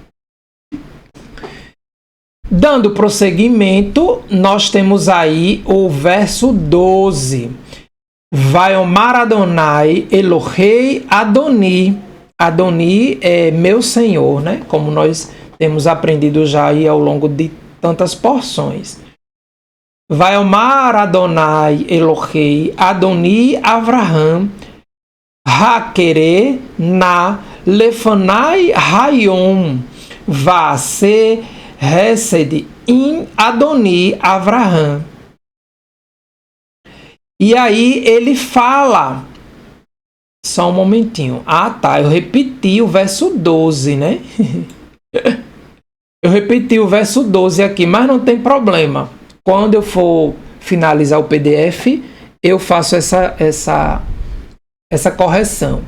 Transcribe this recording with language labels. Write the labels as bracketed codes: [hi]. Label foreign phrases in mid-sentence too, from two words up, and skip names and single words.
[pt] Dando prosseguimento, nós temos aí o verso 12. [he] ויאמר יהוה אלהי אדני. [pt] Adoni é meu Senhor, né? Como nós temos aprendido já aí ao longo de tantas porções. [he] ויאמר יהוה אלהי אדני אברהם הקרה נא לפני היום ועשה חסד עם אדני אברהם. [pt] E aí ele fala, só um momentinho. Ah, tá, eu repeti o verso 12, né? Eu repeti o verso 12 aqui, mas não tem problema. Quando eu for finalizar o PDF, eu faço essa correção.